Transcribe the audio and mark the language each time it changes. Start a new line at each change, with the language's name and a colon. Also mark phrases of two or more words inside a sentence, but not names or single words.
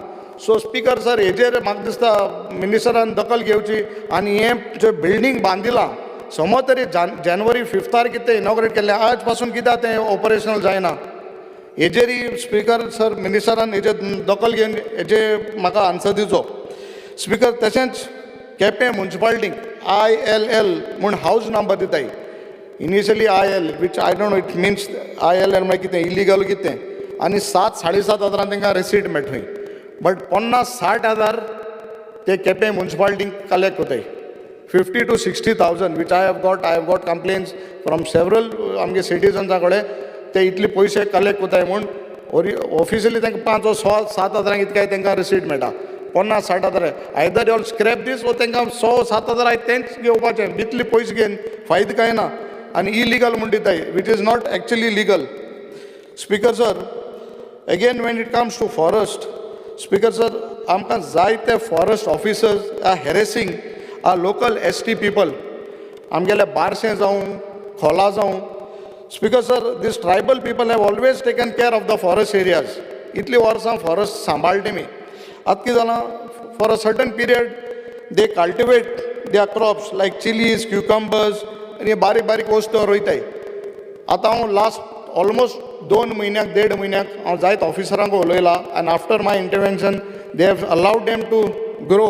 English: So speaker sir,
Konkani: हेजेर म्हाका दिसता मिनिस्टरान दखल घेवची आनी हें जें बिल्डींग बांदिलां समज तरी जानेवारी 5 कितें इनॉग्रेट केल्लें आज पासून कित्याक तें ऑपरेशनल जायना हेजेरय
English: speaker sir
Konkani: मिनिस्टरान हेजेर दखल घेवन हेजे म्हाका आन्सर दिवचो. स्पीकर, तशेंच केपें म्युनिसिपालिटीक ILL म्हूण
English: house number
Konkani: दिताय.
English: Initially IL which I don't know it means ILL
Konkani: म्हळ्यार कितें इलिगल कितें, आनी 7-7.5 हजारांक तांकां रिसीट मेळटली. बट 50-60 हजार ते केपें म्युनिसिपालिटीक कलेक्ट कोताय.
English: 50 to 60,000 which I have got complaints from several
Konkani: आमगे सिटीजन्सा कडेन ते इतले पयशे कलेक्ट कोताय म्हूण. ऑफिशियली तांकां 5-7 हजारांक इतकाय तांकां रिसीट मेळटा. 50-60 हजार
English: either all scrap this
Konkani: वो तांकां 6-7 हजार तेंच घेवपाचें. इतले पयशे घेवन फायदो कांय ना आनी इलिगल म्हूण दिताय
English: which is not actually legal. Speaker sir, Again when it comes to forest, speaker sir,
Konkani: आमकां जायते
English: forest officers are harassing our local ST people.
Konkani: आमगेले बारशें जावं खोला जावं.
English: Speaker sir, these tribal people have always taken care of the forest areas.
Konkani: इतलीं वर्सां फॉरेस्ट सांबाळटा तेमी. आतां कितें जालां,
English: for a certain period they cultivate their crops like chillies, cucumbers
Konkani: आनी बारीक बारीक वस्तू रोयताय. आतां हांव
English: last almost
Konkani: 2 म्हयन्याक 1.5 म्हयन्याक हांव जायत ऑफिसरांक उलयलां आनी
English: after my intervention they have allowed them to grow.